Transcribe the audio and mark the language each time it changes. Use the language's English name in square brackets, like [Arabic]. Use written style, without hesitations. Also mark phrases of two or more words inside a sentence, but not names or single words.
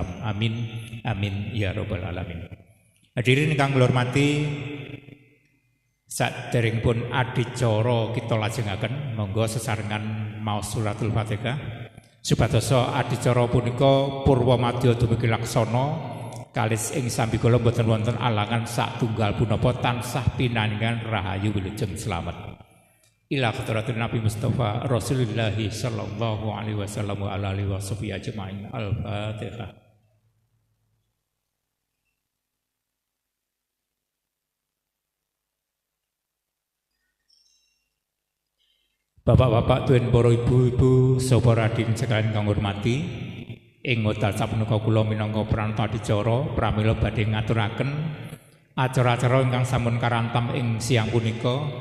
[Arabic] آمين آمين يا رب العالمين. [Javanese] Hadirin ingkang kula hormati, saderengipun adicara kita lajengaken monggo sesarengan maos suratul Fatihah supados adicara punika purwa madya dumugi laksana kalis ing sambikala boten wonten alangan satunggal punapa tansah pinangan rahayu wilujeng slamet. [Arabic] إلى حضرة النبي المصطفى رسول الله صلى الله عليه وسلم وعلى آله وصحبه أجمعين. Al-Fatihah. [Javanese] Bapak-bapak, tuwin para ibu-ibu, saha radin sekalian kang hormati, ing wekdal sapunika kula minangka pranata adicara pramila badhe ngaturaken acara-acara ingkang sampun karantam ing siang punika.